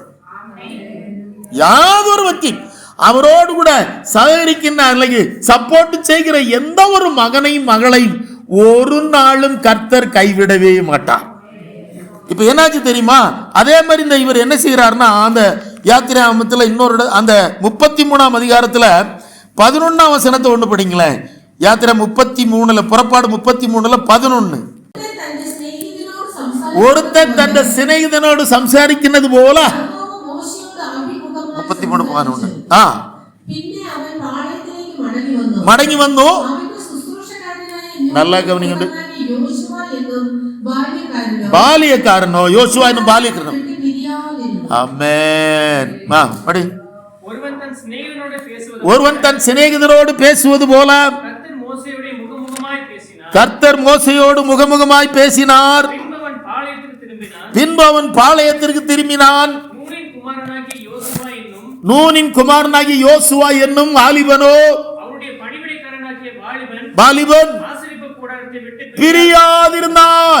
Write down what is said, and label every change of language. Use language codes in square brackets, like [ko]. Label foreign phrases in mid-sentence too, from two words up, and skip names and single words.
[ta] யாதொரு பக்தி அவரோடு கூட சகரிக்கின்ற அல்லது சப்போர்ட் செய்கிற எந்த ஒரு மகனையும் மகளையும் ஒரு நாளும் கர்த்தர் கைவிடவே மாட்டார். இப்ப என்னாச்சு தெரியுமா? அதே மாதிரி இந்த இவர் என்ன செய்யறாருன்னா, அந்த யாத்திராமத்தில் இன்னொரு அந்த 33ஆம் அதிகாரத்துல 11ஆம் வசனத்தை ஒன்று படிங்களேன். யாத்திரை 33ல புறப்பாடு 33ல 11. [ml] ഒരുത്തൻ തന്റെ സ്നേഹിതനോട് സംസാരിക്കുന്നത് പോലെ 33 ആ മടങ്ങി വന്നു. നല്ല ഗവനിക്കുന്നുണ്ട്. ബാല്യക്കാരനോ യോശുവ എന്നും ബാല്യക്കാരനോ? ആമേൻ. [ta] ஒருவன் தன் சிநேகிதரோடு பேசுவது போல கர்த்தர் மோசையோடு முகமுகமாய் பேசினார். பின்பு அவன் பாளையத்திற்கு திரும்பினான். நூனின் குமாரனாகிய யோசுவா என்னும் வாலிபனோ வாலிபன் பிரியாதிருந்தான்.